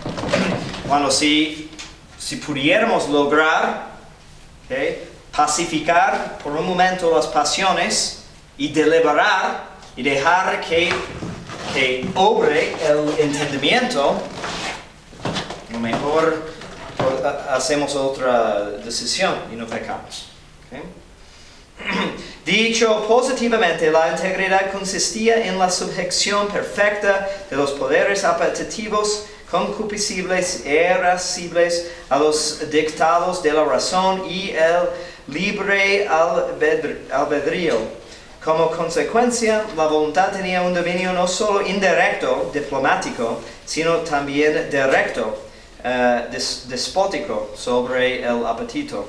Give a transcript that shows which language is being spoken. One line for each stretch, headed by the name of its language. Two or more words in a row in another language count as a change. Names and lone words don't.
Spanish: Cuando si pudiéramos lograr, ¿okay?, pacificar por un momento las pasiones y deliberar y dejar que obre el entendimiento, a lo mejor hacemos otra decisión y no pecamos. ¿Okay? Dicho positivamente, la integridad consistía en la sujeción perfecta de los poderes apetitivos, concupiscibles e irascibles a los dictados de la razón y el libre albedrío. Como consecuencia, la voluntad tenía un dominio no solo indirecto, diplomático, sino también directo, despótico sobre el apetito.